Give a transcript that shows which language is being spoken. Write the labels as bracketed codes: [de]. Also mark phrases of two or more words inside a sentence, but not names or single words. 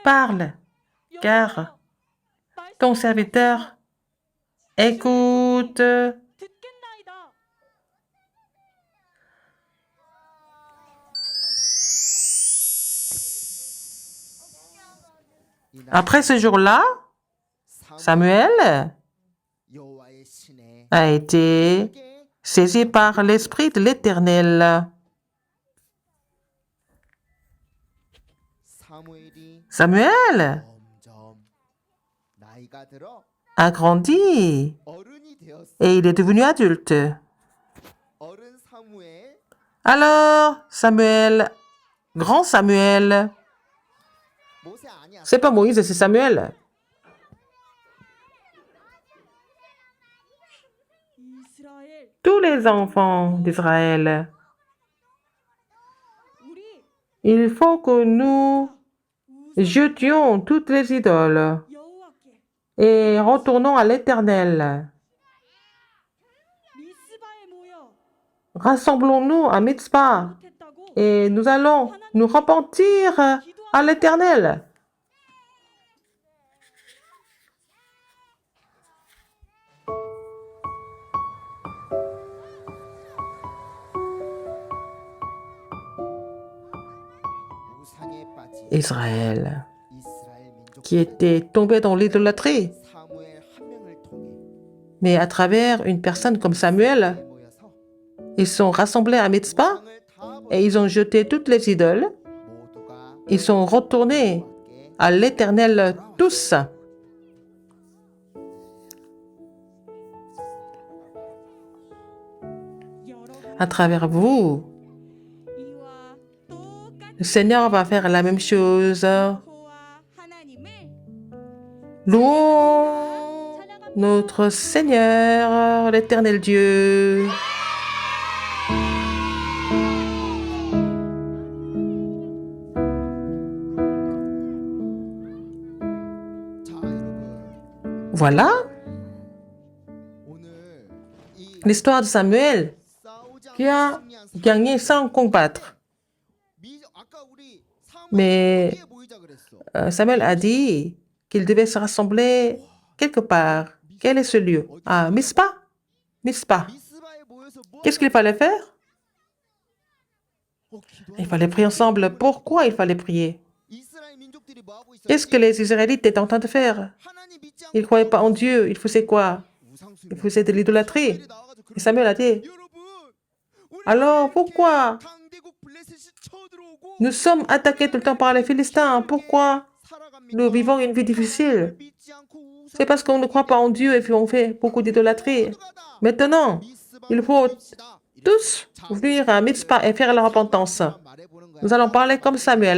[fr] parle, car ton serviteur écoute. [ko] 듣겠나이다. [fr] Après ce jour-là, Samuel [ko] 여호와의 신에 [fr] a été saisi par l'Esprit de l'Éternel. [ko] 사무엘이 Samuel 점점 나이가 들어 [fr] a grandi [ko] 어른이 되었어. [fr] et il est devenu adulte. [ko] 어른 사무엘 [fr] Alors, Samuel, grand Samuel, [ko] 모세 아니야. [fr] c'est pas Moïse, c'est Samuel. [ko] 이스라엘, [fr] Tous les enfants d'Israël, [ko] 우리 [fr] il faut que nous [ko] 우상 [fr] jetions toutes les idoles [ko] 여호와께 [fr] et retournons à l'Éternel. [ko] 미스바에 모여 [fr] Rassemblons-nous à Mitzpah [ko] 못했다고 [fr] et nous allons nous repentir à l'Éternel. [ko] 우상에 빠진 Israël, 이스라엘 민족 [fr] qui était tombé dans l'idolâtrie, [ko] 사무엘 한 명을 통해 [fr] mais à travers une personne comme Samuel, [ko] 모여서 [fr] ils sont rassemblés à Mitzpah [ko] 우상을 다 [fr] et ils ont jeté toutes les idoles. [ko] 모두가 [fr] Ils sont retournés [ko] 여호와께 [fr] à l'Éternel tous. À travers vous, [ko] 이와 똑같이 [fr] le Seigneur va faire la même chose. [ko] 여호와 하나님을 [fr] Louons notre Seigneur, l'Éternel Dieu. [ko] 자 여러분 [fr] Voilà [ko] 오늘 이 [fr] l'histoire de Samuel [ko] 싸우지 [fr] qui a [ko] 않고 승리한 사무엘. [fr] gagné sans combattre. [ko] 아까 우리 [fr] Mais [ko] 사무엘이 모이자 그랬어. [fr] Samuel a dit qu'il devait se rassembler quelque part. Quel est ce lieu? Ah, Mitzpah? Mitzpah. [ko] 미스바에 모여서 뭐 [fr] Qu'est-ce qu'il fallait faire? [ko] 기도하는 [fr] Il fallait prier ensemble. Pourquoi il fallait prier? [ko] 이스라엘 민족들이 뭐 하고 있었지? [fr] Qu'est-ce que les Israélites étaient en train de faire? [ko] 하나님 믿지 않고 [fr] Ils ne croyaient pas en Dieu. Ils faisaient quoi? [ko] 우상 [fr] Ils [ko] 숭배. [fr] faisaient de l'idolâtrie. [ko] 사무엘이 나와가지고 [fr] Et Samuel a dit, [ko] 여러분, 우리 [fr] alors pourquoi [ko] 강대국 블레셋이 쳐들어오고 [fr] Nous sommes attaqués tout le temps par les Philistins. Pourquoi nous vivons une vie difficile? C'est parce qu'on ne croit pas en Dieu et puis on fait beaucoup d'idolâtrie. Maintenant, il faut tous venir à Mitzpah et faire la repentance. Nous allons parler comme Samuel.